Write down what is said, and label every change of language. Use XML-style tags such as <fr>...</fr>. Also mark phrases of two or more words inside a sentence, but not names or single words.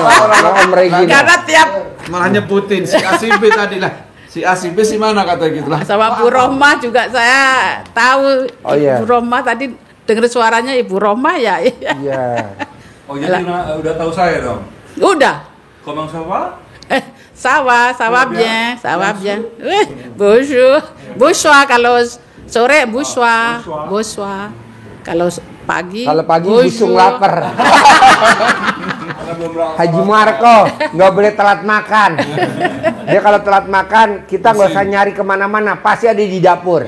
<id>Om Regi. Karena tiap Malah nyebutin si ACB tadi lah. Si ACB si mana kata gitu lah. sama Bu Rohmah juga saya tahu. Oh, iya. Ibu Rohmah tadi dengar suaranya Ibu Rohmah ya. Iya. Oh jadi udah tahu saya dong. Udah.</id> <fr>Comment ça va? Ça va bien. Bonsoir</fr> <id>kalau sore</id> <fr>bonsoir.</fr> <id>Kalau pagi busung lapar. Haji Marco nggak boleh telat makan. Dia kalau telat makan kita nggak usah nyari kemana-mana, pasti ada di dapur.</id>